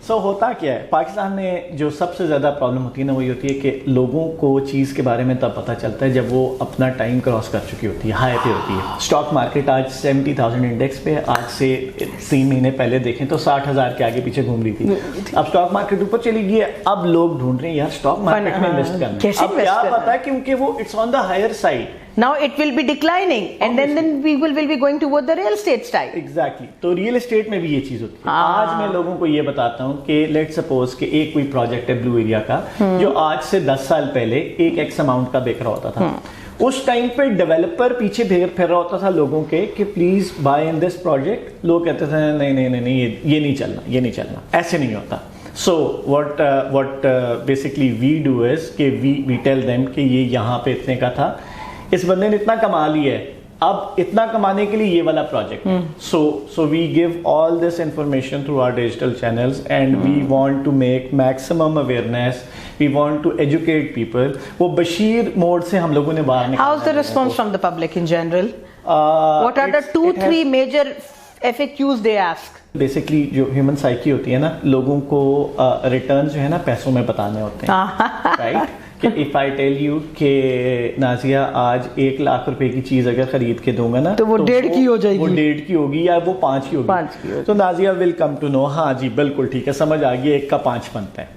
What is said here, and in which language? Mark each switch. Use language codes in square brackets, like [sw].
[ur] سو ہوتا کیا ہے پاکستان میں, جو سب سے زیادہ پرابلم ہوتی ہے نا, وہی ہوتی ہے کہ لوگوں کو چیز کے بارے میں تب پتہ چلتا ہے جب وہ اپنا ٹائم کراس کر چکی ہوتی ہے, ہائی پہ ہوتی ہے. اسٹاک مارکیٹ آج 70,000 انڈیکس پہ, آج سے 3 مہینے پہلے دیکھیں تو 60,000 کے آگے پیچھے گھوم رہی تھی. اب اسٹاک مارکیٹ اوپر چلی گئی ہے, اب لوگ ڈھونڈ رہے ہیں یار اسٹاک مارکیٹ میں انویسٹ کرنا. اب کیا پتا ہے, کیونکہ وہ [en] It's on the higher side. Now it will be declining and then people will be going toward the real estate style. Exactly. [ur] تو ریئل اسٹیٹ میں بھی یہ چیز ہوتی ہے. آج میں لوگوں کو یہ بتاتا ہوں کہ لیٹ سپوز کہ ایک کوئی پروجیکٹ ہے بلو ایریا کا, جو آج سے 10 سال پہلے ایک ایکس اماؤنٹ کا بک رہا ہوتا تھا. اس ٹائم پہ ڈیولپر پیچھے پھر رہا ہوتا تھا لوگوں کے کہ [en] Please buy in this project. [ur] لوگ کہتے تھے نہیں یہ نہیں چلنا, ایسے نہیں ہوتا. [en] So what basically we do is [ur] کہ [en] we tell them [ur] کہ یہ یہاں پہ اتنے کا تھا, اس بندے نے اتنا کما لیا ہے, اب اتنا کمانے کے لیے یہ والا پروجیکٹ ہے. [en] So we give all this information through our digital channels and we want to make maximum awareness. We want to educate people. [ur] وہ بشیر موڈ سے ہم لوگوں نے باہر نکالا. [en] How's the response from the public in general? What are the 2-3 major FAQs they ask? [ur] Basically جو human psyche ہوتی ہے نا, لوگوں کو ریٹرنز جو ہے نا پیسوں میں بتانے ہوتے ہیں, رائٹ. کہ [en] if I tell you [ur] کہ نازیہ آج 1 لاکھ روپے کی چیز اگر خرید کے دوں گا نا تو وہ 1.5 کی ہو جائے گی, وہ 1.5 کی ہوگی یا وہ 5 کی ہوگی. تو Nazia [en] will come to know, [ur] ہاں جی بالکل ٹھیک ہے, سمجھ آ گئی, 1 کا 5 بنتا ہے.